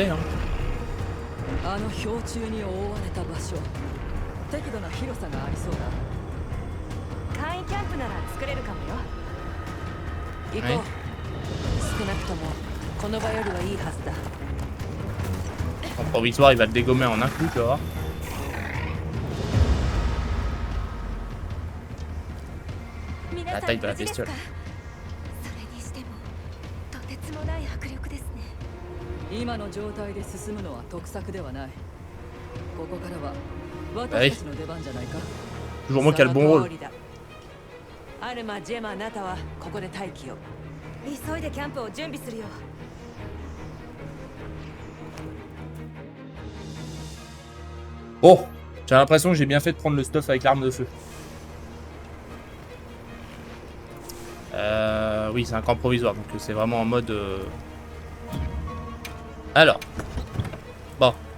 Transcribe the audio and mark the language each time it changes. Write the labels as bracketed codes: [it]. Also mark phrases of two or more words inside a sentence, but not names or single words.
[fr] Hein. Oui. En provisoire, il va le dégommer en un coup, tu vois. La taille de la bestiole. [ja] 今の状態で進むのは得策ではない。ここからは私たちの出番じゃないか。 [fr] Toujours moi qui a le bon rôle. [ja] アルマ、ジェマ、ナタはここで待機を。急いでキャンプを準備するよ。 [fr] Oh, j'ai l'impression que j'ai bien fait de prendre le stuff avec l'arme de feu. Oui, c'est un camp provisoire, donc c'est vraiment en mode... Alors. Bon.